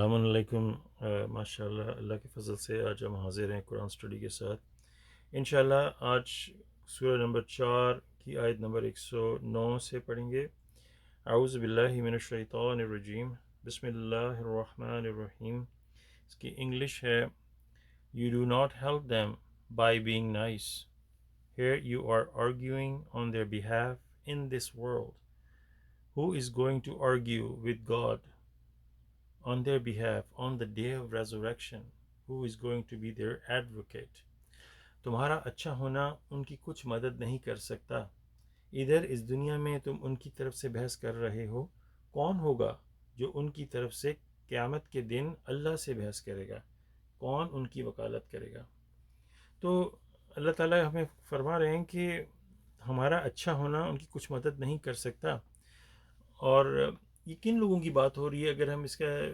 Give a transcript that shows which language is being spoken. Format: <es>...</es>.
<ur>علیکم۔ ماشاءاللہ اللہ کے فضل سے آج ہم حاضر ہیں قرآن اسٹڈی کے ساتھ انشاءاللہ۔ آج سورہ نمبر 4 کی آیت نمبر 109 سے پڑھیں گے۔ اعوذ باللہ من الشیطان الرجیم، بسم اللہ الرحمن الرحیم۔ اس کی انگلش ہے</ur> <en>You do not help them by being nice. Here you are arguing on their behalf in this world. Who is going to argue with God on their behalf on the day of resurrection? Who is going to be their advocate?</en> <ur>تمہارا اچھا ہونا ان کی کچھ مدد نہیں کر سکتا، ادھر اس دنیا میں تم ان کی طرف سے بحث کر رہے ہو، کون ہوگا جو ان کی طرف سے قیامت کے دن اللہ سے بحث کرے گا؟ کون ان کی وکالت کرے گا؟ تو اللہ تعالیٰ ہمیں فرما رہے ہیں کہ ہمارا اچھا ہونا ان کی کچھ مدد نہیں کر سکتا۔ اور یہ کن لوگوں کی بات ہو رہی ہے؟ اگر ہم اس کا</ur>